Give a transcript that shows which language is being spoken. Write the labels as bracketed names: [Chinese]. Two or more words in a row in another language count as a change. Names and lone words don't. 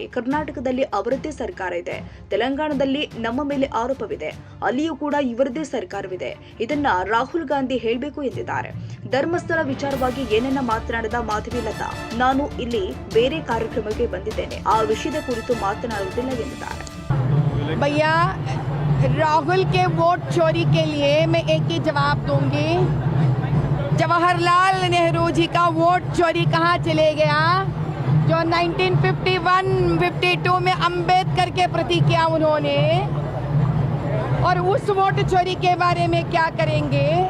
[Kannada] ಕರ್ನಾಟಕದಲ್ಲಿ ಅವರದ್ದೇ ಸರ್ಕಾರ ಇದೆ, ತೆಲಂಗಾಣದಲ್ಲಿ ನಮ್ಮ ಮೇಲೆ ಆರೋಪವಿದೆ, ಅಲ್ಲಿಯೂ ಕೂಡ ಇವರದೇ ಸರ್ಕಾರವಿದೆ. ಇದನ್ನ ರಾಹುಲ್ ಗಾಂಧಿ ಹೇಳಬೇಕು ಎಂದಿದ್ದಾರೆ. ಧರ್ಮಸ್ಥಳ ವಿಚಾರವಾಗಿ ಏನನ್ನ ಮಾತನಾಡಿದ ಮಾಧವಿ ಲತಾ, ನಾನು ಇಲ್ಲಿ ಬೇರೆ ಕಾರ್ಯಕ್ರಮಕ್ಕೆ ಬಂದಿದ್ದೇನೆ, ಆ ವಿಷಯದ ಕುರಿತು ಮಾತನಾಡುವುದಿಲ್ಲ ಎಂದಿದ್ದಾರೆ. [Hindi] भैया राहुल के वोट चोरी के लिए मैं एक ही जवाब दूंगी. जवाहरलाल नेहरू जी का वोट चोरी कहाँ चले गया? जो 1951-52 में अंबेडकर के प्रति किया उन्होंने, और उस वोट चोरी के बारे में क्या करेंगे?